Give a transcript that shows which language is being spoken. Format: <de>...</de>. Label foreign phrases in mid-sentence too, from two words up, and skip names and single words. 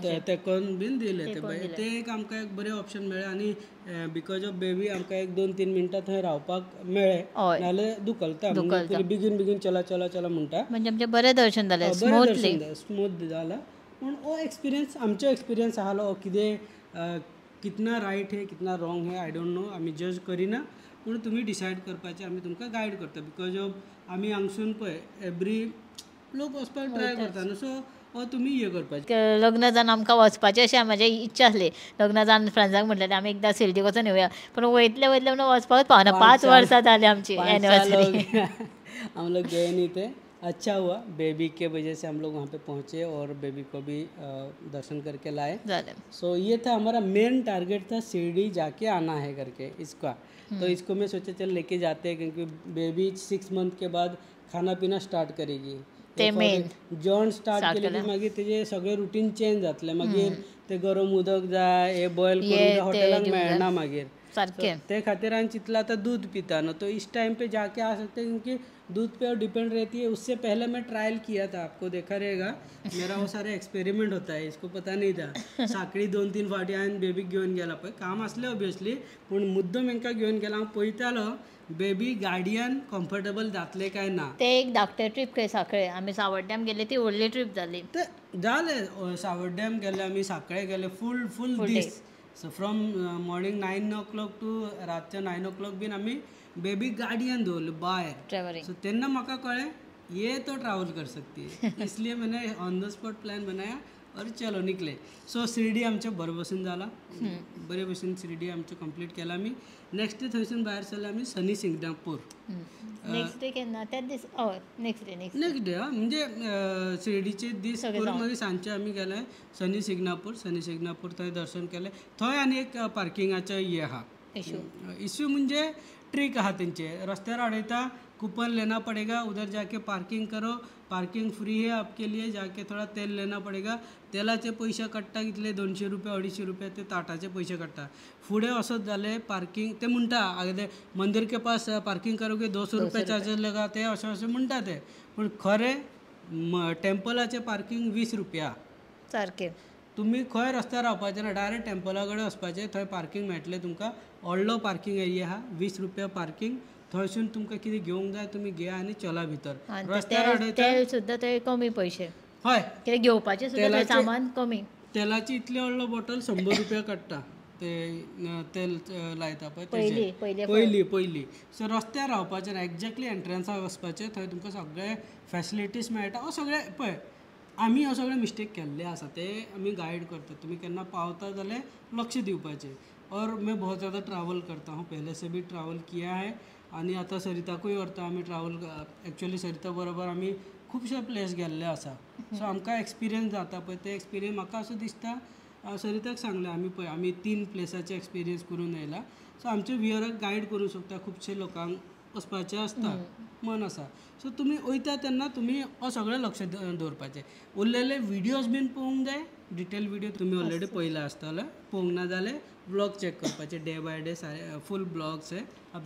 <kok>ते करून बीन दिले ते एक आमकां एक बरें ऑप्शन मेळ्ळें आनी</kok> <en>because of baby</en> <kok>आमकां 1-2-3 मिनटां थंय रावपाक मेळ्ळें नाल्यार दुखलता बेगीन चला चला चला म्हणटा म्हणजे आमचें बरें दर्शन जालें स्मूथ जाला पूण हो एक्सपिरियन्स आमचो एक्सपिरियन्स आहालो कितें</kok> <hi>कितना रायट है कितना रॉंग है</hi> <en>I don't know</en> <kok>आमी जज करिना पूण तुमी डिसायड करपाचें आमी तुमकां गायड करता</kok> <en>because of</en> <kok>आमी हांगसून पळय एवरी लोक वचपाक ट्राय करता न्हू सो हो तुमी हे करपाचें लग्न जावन आमकां वचपाचें अशें म्हाजी इच्छा आसली लग्न जावन फ्रेंड्सांक म्हटलें आमी एकदां शिर्डी वचून येवया पूण वयतले म्हणून वचपाकूच पावना 5 वर्सां जाली आमची एनिवर्सरी</kok> <hi>हम लोग गए नहीं थे अच्छा हुआ बेबी के वजह से हम लोग वहाँ पे पहुँचे और बेबी को भी दर्शन करके लाए सो ये था हमारा</hi> <en>main target</en> <hi>था शिरडी जाके आना है करके इसका तो इसको मैं सोचा चल लेके जाते हैं क्योंकि बेबी 6 मंथ के बाद खाना पीना स्टार्ट करेगी</hi> <kok>जेवण स्टार्ट केलें की मागीर तेजे सगळें रुटीन चेंज जातलें मागीर ते गरम उदक जाय हे बॉयल करून हॉटेलाक मेळना मागीर ते खातिर हांवें चिंतलां आतां दूध पिता न्हू</kok> <hi>तो इस टाइम पे जाके आ सकते हैं क्योंकि दूध पे डिपेंड रहती है उससे पहले मैं ट्रायल किया था आपको देखा रहेगा मेरा वो सारे एक्सपेरिमेंट होता है इसको पता नहीं था</hi> <kok>साखळी 2-3 फावटी हांवें बेबीक घेवन गेला पळय काम आसलें ऑब्वियसली पूण मुद्दम हांकां घेवन गेला हांव पळयतालो बेबी गाडयान कम्फर्टेबल जातले काय ना ते एक धाकटे ट्रीप खंय साखळे आमी सावड्ड्याम गेले ती व्हडली ट्रीप जाली ते जालें सावड्ड्याम गेले आमी साखळे गेले फूल दीस</kok> <en>so from morning 9 o'clock to</en> <kok>रातच्या 9 o'clock बीन आमी बेबी गाडयान दवरली भायर ट्रॅव्हलिंग सो तेन्ना म्हाका कळ्ळें</kok> <hi>ये तो ट्रैवल कर सकती है इसलिए मैंने</hi> <en>on the spot</en> <hi>प्लान बनाया और चलो निकले</hi> <kok>सो शिर्डी आमचें बरे भशेन जाला बरे भशेन शिर्डी आमचें कंप्लीट केला आमी</kok> <en>next day</en> <kok>थंयसून भायर सरले आमी शनी सिंगणापूर</kok> <en>next day</en> <kok>केन्ना त्याच दीस</kok> <en>next day</en> <kok>म्हणजे शिर्डीचे दीस करून मागीर सांजचे आमी गेले शनी सिंगणापूर थंय दर्शन केलें थंय आनी एक पार्किंगाचें हें आहा इश्यू म्हणजे ट्रिक आहा तेंचे रस्त्यार अडयता</kok> <hi>कूपन लेना पड़ेगा उधर जाके पार्किंग करो पार्किंग फ्री है आपके लिए जाके थोड़ा तेल लेना पड़ेगा</hi> <kok>तेलाचे पैसे काडटा कितले 200 रुपया 250 रुपया ते ताटाचे पैसे काडटा फुडें वसत जाले पार्किंग ते म्हणटा</kok> <hi>मंदिर के पास पार्किंग करोगे 200 रुपया चार्जेस लगा</hi> <kok>ते अशें म्हणटा ते पूण खरें टेम्पलाचे पार्किंग 20 रुपया सारकें तुम्ही खंय रस्त्यार रावपाचें ना डायरेक्ट टेम्पला कडेन वचपाचें थंय पार्किंग मेळटलें तुमकां व्हडलो</kok> <en>parking area</en> <kok>आहा 20 रुपया पार्किंग थंयसून तुमकां कितें घेवंक जाय तुमी घेया आनी चला भितर रस्त्यार तेल सुद्दां थंय कमी पयशे हय कितें घेवपाचें सुद्दां सामान कमी तेलाची इतली व्हडलो बॉटल 100 रुपया काडटा ते तेल लायता पळय पयली सो रस्त्यार रावपाचें ना एक्झॅक्टली एंट्रन्साक वचपाचें थंय तुमकां सगळे फॅसिलिटीज मेळटा हो सगळे पळय आमी हो सगळे मिस्टेक केल्ले आसा ते आमी गायड करता तुमी केन्ना पावता जाल्यार लक्ष दिवपाचें</kok> <hi>और मैं बहुत ज़्यादा ट्रैवल करता हूँ पहले से भी ट्रैवल किया है</hi> <kok>आनी आतां सरिताकूय व्हरता आमी</kok> <en>travel actually</en> <kok>सरिता बरोबर आमी खुबशे प्लेस गेल्ले आसा सो आमकां एक्सपिरियन्स जाता पळय ते एक्सपिरियन्स म्हाका असो दिसता सरिताक सांगलें आमी पळय आमी 3 प्लेसाचे एक्सपिरियन्स करून येयला सो आमचे व्हिवराक गायड करूंक शकता खुबशे लोकांक वचपाचें आसता मन आसा सो तुमी वयता तेन्ना तुमी हो सगळें लक्ष दवरपाचें उरलेले विडियोज बीन पळोवंक जाय</kok> <en>detail video</en> <kok>तुमी ऑलरेडी पळयला आसतले पळोवंक ना जाल्यार</kok> <en>blog check</en> <kok>करपाचे</kok> <en>day by day</en> <kok>सारे</kok> <en>full blogs</en> <kok>आहे</kok>